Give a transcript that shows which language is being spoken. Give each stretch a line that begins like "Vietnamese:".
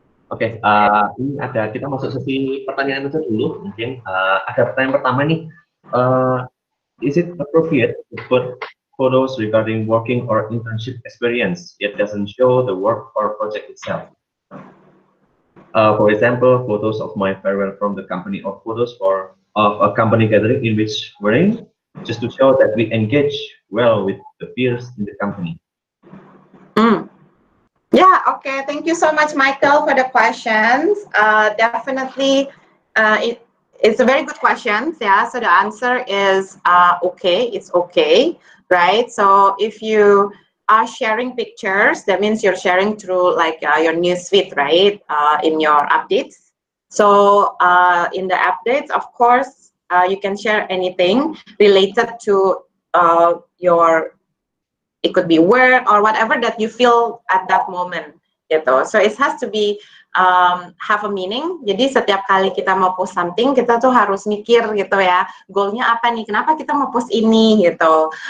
Indonesian: Oke, ini ada, kita masuk sesi pertanyaan itu dulu. Mungkin ada pertanyaan pertama nih.
English: Is it appropriate to put photos regarding working or internship experience yet doesn't show the work or project itself? For example, photos of my farewell from the company or photos of a company gathering in which we're in, just to show that we engage well with the peers in the company. Yeah, okay. Thank you so much, Michael, for the questions. Definitely, it's a very good question. Yeah, so the answer is okay. It's okay, right? So if you are sharing pictures, that means you're sharing through like your newsfeed, right? In your updates. So in the updates, of course, you can share anything related to your, it could be work or whatever that you feel at that moment, gitu. So it has to be have a meaning.
Indonesian: Jadi setiap kali kita mau post something, kita tuh harus mikir gitu ya, goalnya apa nih? Kenapa kita mau post ini gitu?